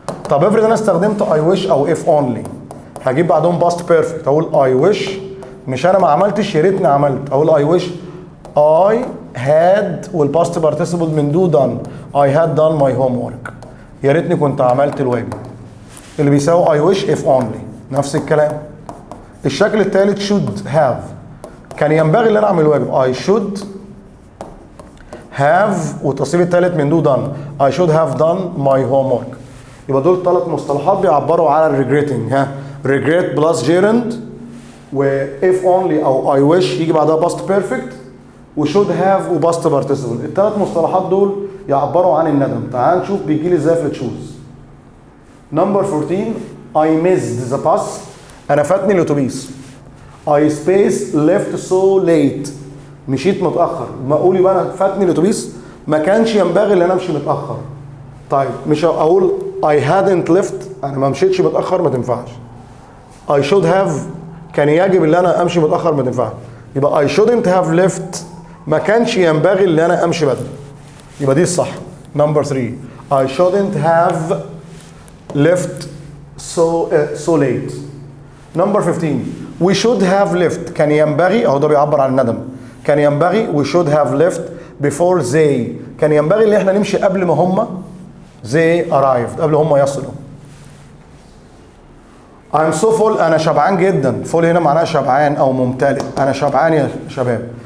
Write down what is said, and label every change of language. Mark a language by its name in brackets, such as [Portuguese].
[Arabic] طب افرض انا استخدمت I wish او if only، هجيب بعدهم past perfect، اقول I wish، مش انا ما عملتش يا ريتني عملت، اقول I wish I had، والباست participle من do done، [English] I had done my homework، [Arabic] يا ريتني كنت عملت الواجب، اللي بيساوي I wish if only. نفس الكلام. الشكل الثالث should have، كان ينبغي ان انا اعمل الواجب I should have، والتصريف الثالث من do done [English] I should have done my homework. [Arabic] يبقى دول 3 مصطلحات بيعبروا على regretting. ها، regret plus gerund، و if only او I wish يجي بعدها past perfect، و should have و past participle. ال3 مصطلحات دول يعبروا عن الندم. تعال نشوف بيجي لي ازاي في التشوز. [English] number 14 I missed the bus، [Arabic] انا فاتني الاتوبيس. [English] I spaced left so late، [Arabic] مشيت متاخر. ما اقول يبقى انا فاتني الاتوبيس، ما كانش ينبغي ان انا امشي متاخر. طيب مش اقول [English] I hadn't left، [Arabic] انا ما مشيتش متاخر، ما تنفعش. I should have، كان يجب ان انا امشي متاخر، ما تنفعش. يبقى [English] I shouldn't have left، [Arabic] ما كانش ينبغي ان انا امشي بدري. يبقى دي الصح. [English] Number 3 I shouldn't have left so late. [Arabic] نمبر 15 [English] we should have left، [Arabic] كان ينبغي، اهو ده بيعبر عن الندم. كان ينبغي [English] we should have left before they، [Arabic] كان ينبغي ان احنا نمشي قبل ما هم they arrived، قبل هم يصلوا. [English] I'm so full، [Arabic] انا شبعان جدا. full هنا معناها شبعان او ممتلئ، انا شبعان يا شباب.